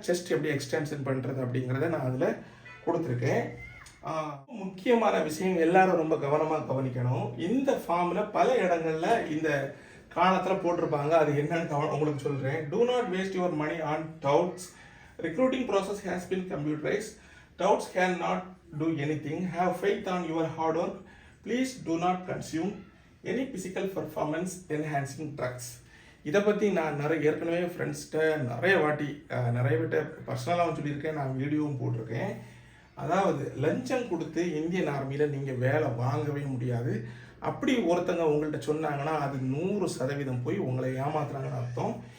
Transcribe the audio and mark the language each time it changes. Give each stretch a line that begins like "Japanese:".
Tamil: Chest எப்படி extension பண்ணுறது அப்படிங்கிறத நான் அதில் கொடுத்துருக்கேன். முக்கியமான விஷயம் எல்லாரும் ரொம்ப கவனமாக கவனிக்கணும். இந்த ஃபார்மில் பல இடங்களில் இந்த காலத்தில் போட்டிருப்பாங்க, அது என்னன்னு உங்களுக்கு சொல்கிறேன்.
English: Do not waste your money on doubts. Recruiting process has been computerise. Doubts cannot do anything. Have faith on your hard work. Please do not consume any physical performance enhancing drugs.
Tamil: இதை பற்றி நான் ஏற்கனவே ஃப்ரெண்ட்ஸ்கிட்ட நிறைய பேர்ட்ட பர்சனலாகவும் சொல்லியிருக்கேன், நான் வீடியோவும் போட்டிருக்கேன். அதாவது லஞ்சம் கொடுத்து இந்தியன் ஆர்மியில் நீங்கள் வேலை வாங்கவே முடியாது. அப்படி ஒருத்தங்க உங்கள்கிட்ட சொன்னாங்கன்னா அது 100% போய் உங்களை ஏமாத்துறாங்கன்னு அர்த்தம்.